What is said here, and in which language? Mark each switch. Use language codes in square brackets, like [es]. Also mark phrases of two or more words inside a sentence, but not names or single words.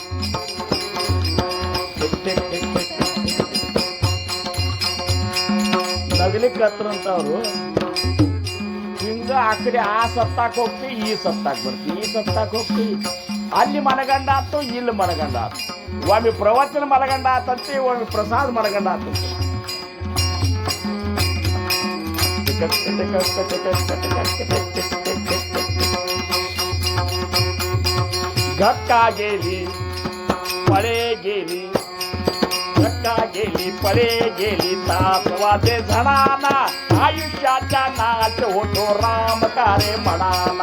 [kn] ನಗಲಿಕ್ಕೆ ಹತ್ರಂತ ಅವರು ಹಿಂಗ ಆ ಕಡೆ ಆ ಸತ್ತಾಕ್ ಹೋಗ್ತೀವಿ, ಈ ಸತ್ತಾಕ್ ಬರ್ತೀವಿ, ಈ ಸತ್ತಾಕ್ ಹೋಗ್ತೀವಿ. ಅಲ್ಲಿ ಮನಗಂಡ ಆತು, ಇಲ್ಲಿ ಮನಗಂಡ ಆತು. ಒಮ್ಮೆ ಪ್ರವಚನ ಮನಗಂಡ ಆತಂತೆ, ಒಮ್ಮೆ ಪ್ರಸಾದ ಮನಗಂಡ ಆತಂತೆ. [mr] घक्का गेली पळे गेली, घक्का गेली पळे गेली, तास वाजे झणाना, आयुष्याचा नाच होतो रामकारे म्हणाना.